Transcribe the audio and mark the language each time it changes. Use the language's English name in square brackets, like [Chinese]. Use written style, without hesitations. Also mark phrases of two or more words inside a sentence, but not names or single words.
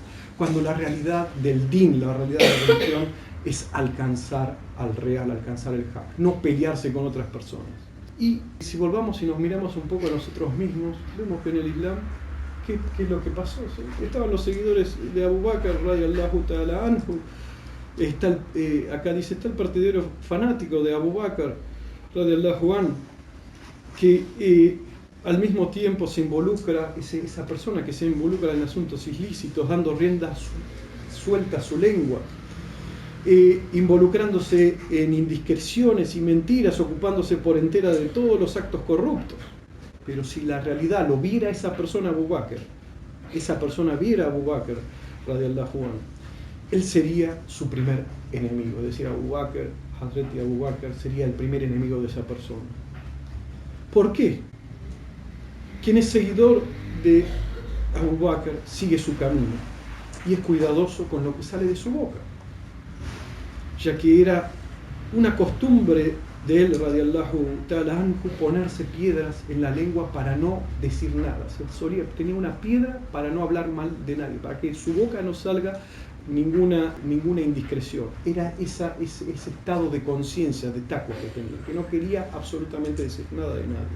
[Spanish] Cuando la realidad del din, la realidad de la religión, es alcanzar al real, alcanzar el haq, no pelearse con otras personas. Y si volvamos y nos miramos un poco a nosotros mismos, vemos que en el Islam, ¿qué es lo que pasó? ¿Sí? Estaban los seguidores de Abu Bakr, [Arabic] رضي الله تعالى عنه, [Spanish] acá dice, está el partidero fanático de Abu Bakr, [Arabic] رضي الله عنه, [Spanish] que al mismo tiempo se involucra, esa persona que se involucra en asuntos ilícitos, dando rienda suelta a su lengua, involucrándose en indiscreciones y mentiras, ocupándose por entera de todos los actos corruptos. Pero si la realidad lo viera esa persona Abu Bakr, esa persona viera a Abu Bakr, [Arabic] رضي الله عنه, [Spanish] él sería su primer enemigo. Es decir, Abu Bakr, Hazreti Abu Bakr, sería el primer enemigo de esa persona. ¿Por qué? Quien es seguidor de Abu Bakr sigue su camino y es cuidadoso con lo que sale de su boca, ya que era una costumbre de él, [Arabic] رضي الله تعالى عنه, [Spanish] ponerse piedras en la lengua para no decir nada. Tenía una piedra para no hablar mal de nadie, para que de su boca no salga ninguna indiscreción. Era ese estado de conciencia, de taqwa que tenía, que no quería absolutamente decir nada de nadie.